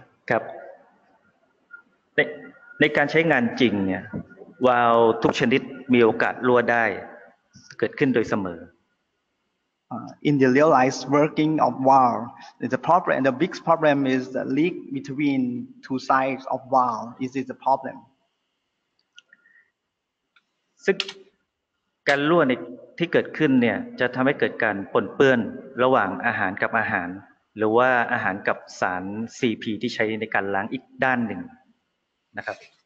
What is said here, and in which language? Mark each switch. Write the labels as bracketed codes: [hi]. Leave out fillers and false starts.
[th] ครับในการใช้งานจริงเนี่ยวาล์วทุกชนิดมีโอกาสรั่วได้เกิดขึ้นโดยเสมอ [en] In the realized working of valve, the problem, the big problem is the leak between two sides of valve. This is the problem. [th] ซึ่งการรั่วในที่เกิดขึ้นเนี่ยจะทำให้เกิดการปนเปื้อนระหว่างอาหารกับอาหารหรือว่าอาหารกับสาร CP ที่ใช้ในการล้างอีกด้านหนึ่งนะครับ